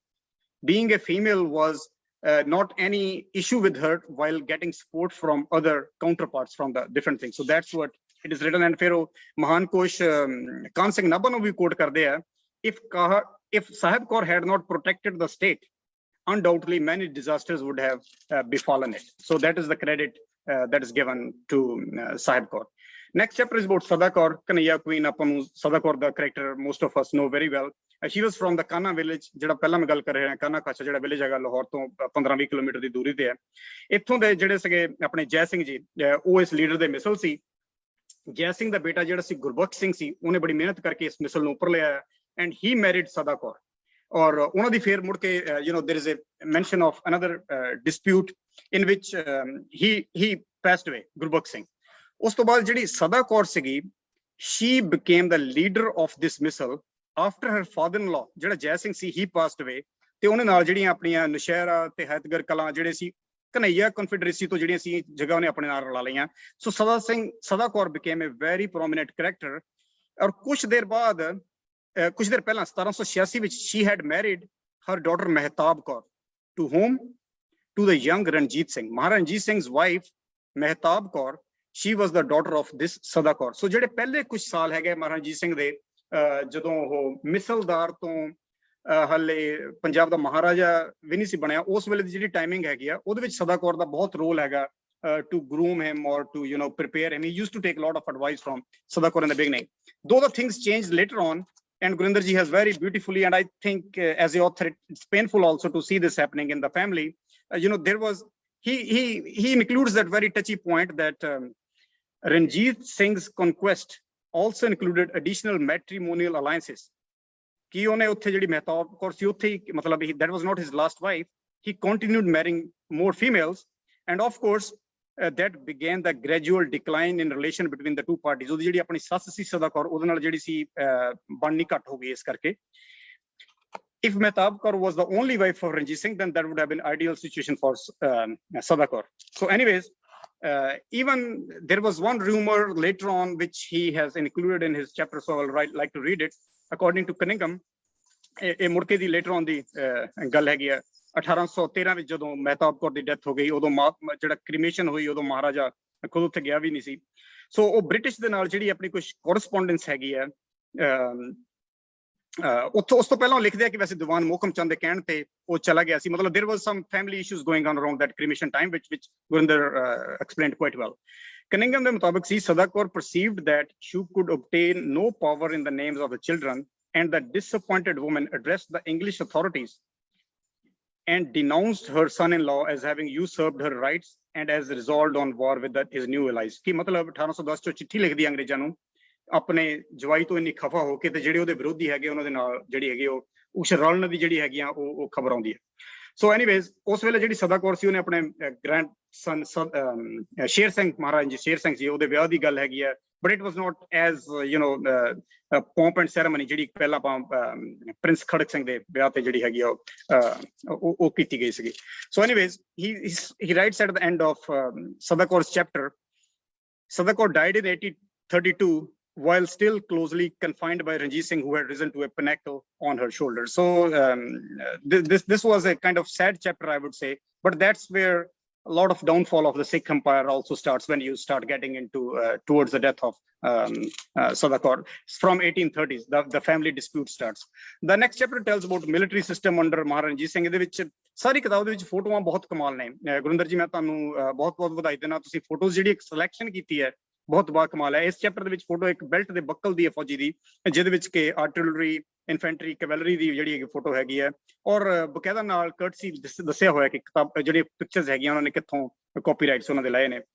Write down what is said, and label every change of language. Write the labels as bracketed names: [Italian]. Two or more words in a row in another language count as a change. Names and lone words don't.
[English] being a female was not any issue with her while getting support from other counterparts from the different things। so that's what it is written। and [Punjabi] ਫਿਰ ਉਹ ਮਹਾਨ ਕੋਸ਼ ਕਾਨ ਸਿੰਘ ਨਾਭਾ ਨੂੰ ਵੀ ਕੋਟ ਕਰਦੇ ਆ, [English] if Sahib Kaur had not protected the state, undoubtedly many disasters would have befallen it। so that is the credit that is given to Sahib Kaur। next chapter is about Sada Kaur, Kanhaiya Queen। [Punjabi] ਆਪਾਂ ਨੂੰ Sada Kaur ਦਾ [English] character most of us know very well। she was from the Kanha village, [Punjabi] ਜਿਹੜਾ ਪਹਿਲਾਂ ਮੈਂ ਗੱਲ ਕਰ ਰਿਹਾ ਕਾਨਾ ਕਾਛਾ ਜਿਹੜਾ ਵਿਲੇਜ ਹੈਗਾ ਲਾਹੌਰ ਤੋਂ 15-20 ਕਿਲੋਮੀਟਰ ਦੀ ਦੂਰੀ ਤੇ ਹੈ। ਇੱਥੋਂ ਦੇ ਜਿਹੜੇ ਸੀਗੇ ਆਪਣੇ ਜੈ ਸਿੰਘ ਜੀ, ਉਹ ਇਸ ਲੀਡਰ ਦੇ ਮਿਸਲ ਸੀ। ਜੈ ਸਿੰਘ ਦਾ ਬੇਟਾ ਜਿਹੜਾ ਸੀ ਗੁਰਬਖਸ਼ ਸਿੰਘ ਸੀ, ਉਹਨੇ ਬੜੀ ਮਿਹਨਤ ਕਰਕੇ ਇਸ ਮਿਸਲ ਨੂੰ ਉੱਪਰ ਲਿਆਇਆ [English] and he married [Punjabi] ਸਦਾ ਕੌਰ। ਔਰ ਉਹਨਾਂ ਦੀ ਫੇਰ ਮੁੜ ਕੇ [English] there is a mention of another dispute in which he passed away, [Punjabi] ਗੁਰਬਖਸ਼ ਸਿੰਘ। ਉਸ ਤੋਂ ਬਾਅਦ ਜਿਹੜੀ ਸਦਾ ਕੌਰ ਸੀਗੀ, [English] she became the leader of this missile after her father-in-law [Punjabi] ਜਿਹੜਾ ਜੈ ਸਿੰਘ ਸੀ [English] he passed away। [Punjabi] ਤੇ ਉਹਨੇ ਨਾਲ ਜਿਹੜੀਆਂ ਆਪਣੀਆਂ ਨਸ਼ਹਿਰਾ ਤੇ ਹੈਤਗਰ ਕਲਾਂ ਜਿਹੜੇ ਸੀ ਕਨਈਆ ਕਨਫੈਡਰੇਸੀ ਤੋਂ ਜਿਹੜੀਆਂ ਸੀ ਜਗ੍ਹਾ ਉਹਨੇ ਆਪਣੇ ਨਾਲ ਰਲਾ ਲਈਆਂ। [English] ਸੋ ਸਦਾ ਕੌਰ became a very prominent character। [Punjabi] ਔਰ ਕੁਝ ਦੇਰ ਪਹਿਲਾਂ 1786 ਵਿੱਚ [English] she had married her daughter ਮਹਿਤਾਬ ਕੌਰ to whom? to the young Ranjit Singh। Maharajah Ranjit Singh's wife ਮਹਿਤਾਬ ਕੌਰ, she was the daughter of this ਸਦਾ ਕੌਰ। [Punjabi] ਸੋ ਜਿਹੜੇ ਪਹਿਲੇ ਕੁਝ ਸਾਲ ਹੈਗੇ ਮਹਾਰਾਜਾ ਰਣਜੀਤ ਸਿੰਘ ਦੇ, ਜਦੋਂ ਉਹ ਮਿਸਲਦਾਰ ਤੋਂ ਹਾਲੇ ਪੰਜਾਬ ਦਾ ਮਹਾਰਾਜਾ ਵੀ ਨਹੀਂ ਸੀ ਬਣਿਆ, ਉਸ ਵੇਲੇ ਦੀ ਜਿਹੜੀ ਟਾਈਮਿੰਗ ਹੈਗੀ ਆ ਉਹਦੇ ਵਿੱਚ ਸਦਾ ਕੌਰ ਦਾ ਬਹੁਤ ਰੋਲ ਹੈਗਾ [English] to groom him or to prepare him। he used to take a lot of advice from Sada Kaur in the beginning, though the things changed later on। and Gurinder ji has very beautifully, and I think as a author it's painful also to see this happening in the family। there was he includes that very touchy point that Ranjit Singh's conquest also included additional matrimonial alliances। [Punjabi] ਕਿ ਉਹਨੇ ਉੱਥੇ ਜਿਹੜੀ ਮਹਿਤਾਬ ਕੌਰ ਸੀ ਉੱਥੇ ਹੀ ਮਤਲਬ [English] that was not his last wife, he continued marrying more females and of course that began the gradual decline in relation between the two parties। [Punjabi] ਉਹਦੀ ਜਿਹੜੀ ਆਪਣੀ ਸੱਸ ਸੀ ਸਦਾ ਕੌਰ, ਉਹਦੇ ਨਾਲ ਜਿਹੜੀ ਸੀ ਬਣਨੀ ਘੱਟ ਹੋ ਗਈ ਇਸ ਕਰਕੇ। [English] if Mehtab Kaur was the only wife of Ranjit Singh, then that would have been ideal situation for Sada Kaur। so anyways, even there was one rumor later on which he has included in his chapter, so I'll like to read it। according to Cunningham, [Punjabi] ਇਹ ਮੁੜ ਕੇ ਦੀ [English] later on [Punjabi] ਦੀ ਗੱਲ ਹੈਗੀ ਆ। 1813 ਵਿੱਚ ਜਦੋਂ ਮਹਿਤਾਬ ਕੌਰ ਦੀ ਡੈਥ ਹੋ ਗਈ, ਉਦੋਂ ਜਿਹੜਾ ਕ੍ਰੀਮੇਸ਼ਨ ਹੋਈ, ਉਦੋਂ ਮਹਾਰਾਜਾ ਖੁਦ ਉੱਥੇ ਗਿਆ ਵੀ ਨਹੀਂ ਸੀ। ਸੋ ਉਹ ਬ੍ਰਿਟਿਸ਼ ਦੇ ਨਾਲ ਜਿਹੜੀ ਆਪਣੀ ਕੁਝ ਕੋਰਸਪੋਂਡੈਂਸ ਹੈਗੀ ਆ, ਉੱਥੋਂ ਉਸ ਤੋਂ ਪਹਿਲਾਂ ਲਿਖਦੇ ਆ ਕਿ ਵੈਸੇ ਦੀਵਾਨ ਮੋਹਕਮ ਚੰਦ ਦੇ ਕਹਿਣ ਤੇ ਉਹ ਚਲਾ ਗਿਆ ਸੀ। [English] ਮਤਲਬ there was some family issues going on around that cremation time, which Gurinder explained quite well। Cunningham [Punjabi] ਦੇ ਮੁਤਾਬਕ ਸੀ [English] Sada Kaur perceived that she could obtain no power in the names of the children, and the disappointed woman addressed the English authorities and denounced her son-in-law as having usurped her rights and as resolved on war with his new allies। [Punjabi] ਕੀ ਮਤਲਬ 1810 ਚ ਚਿੱਠੀ ਲਿਖਦੀ ਅੰਗਰੇਜ਼ਾਂ ਨੂੰ ਆਪਣੇ ਜਵਾਈ ਤੋਂ ਇੰਨੀ ਖਫਾ ਹੋ ਕੇ ਤੇ ਜਿਹੜੇ ਉਹਦੇ ਵਿਰੋਧੀ ਹੈਗੇ ਉਹਨਾਂ ਦੇ ਨਾਲ ਜਿਹੜੀ ਹੈਗੀ ਉਹ ਰਲਣ ਦੀ ਜਿਹੜੀ ਹੈਗੀ ਆ ਉਹ ਖਬਰ ਆਉਂਦੀ ਹੈ। [English] so anyways [Punjabi] ਉਸ ਵੇਲੇ ਜਿਹੜੀ ਸਦਾ ਕੌਰ ਸੀ ਉਹਨੇ ਆਪਣੇ [English] grand son [Punjabi] ਸ਼ੇਰ ਸਿੰਘ ਮਹਾਰਾਜ ਜੀ ਸ਼ੇਰ ਸਿੰਘ ਜੀ ਉਹਦੇ ਵਿਆਹ ਦੀ ਗੱਲ ਹੈਗੀ ਹੈ, [English] but it was not as pomp and ceremony [Punjabi] ਜਿਹੜੀ ਪਹਿਲਾਂ ਆਪਾਂ ਪ੍ਰਿੰਸ ਖੜਕ ਸਿੰਘ ਦੇ ਵਿਆਹ ਤੇ ਜਿਹੜੀ ਹੈਗੀ ਉਹ ਕੀਤੀ ਗਈ ਸੀਗੀ। [English] so anyways he writes at the end of Sadakor's chapter, Sadakor died in 1832 while still closely confined by Ranjit Singh, who had risen to a pinnacle on her shoulders. So this was a kind of sad chapter, I would say, but that's where a lot of downfall of the Sikh Empire also starts, when you start getting into towards the death of Sadakor. From 1830s, the family dispute starts. The next chapter tells about military system under Maharajah Ranjit Singh। [Punjabi] ਇਹਦੇ ਵਿੱਚ ਸਾਰੀ ਕਿਤਾਬ ਦੇ ਵਿੱਚ ਫੋਟੋਆਂ ਬਹੁਤ ਕਮਾਲ ਨੇ। ਗੁਰਿੰਦਰ ਜੀ ਮੈਂ ਤੁਹਾਨੂੰ ਬਹੁਤ ਵਧਾਈ ਦੇਣਾ, ਤੁਸੀਂ ਫੋਟੋਜ਼ ਜਿਹੜੀ ਇੱਕ ਸਿਲੈਕਸ਼ਨ ਕੀਤੀ ਹੈ ਬਹੁਤ ਬਾ ਕਮਾਲ ਹੈ। ਇਸ ਚੈਪਟਰ ਦੇ ਵਿੱਚ ਫੋਟੋ ਇੱਕ ਬੈਲਟ ਦੇ ਬੱਕਲ ਦੀ ਹੈ ਫੌਜੀ ਦੀ, ਜਿਹਦੇ ਵਿੱਚ ਕਿ [English] artillery, infantry, cavalry [Punjabi] ਦੀ ਜਿਹੜੀ ਫੋਟੋ ਹੈਗੀ ਹੈ, ਔਰ ਬਕਾਇਦਾ ਨਾਲ ਕਰਟਸੀ ਦੱਸਿਆ ਹੋਇਆ ਕਿ ਕਿਤਾਬ ਜਿਹੜੀ ਪਿਕਚਰਸ ਹੈਗੀਆਂ ਉਹਨਾਂ ਨੇ ਕਿੱਥੋਂ ਕਾਪੀਰਾਈਟਸ ਉਹਨਾਂ ਦੇ ਲਏ ਨੇ।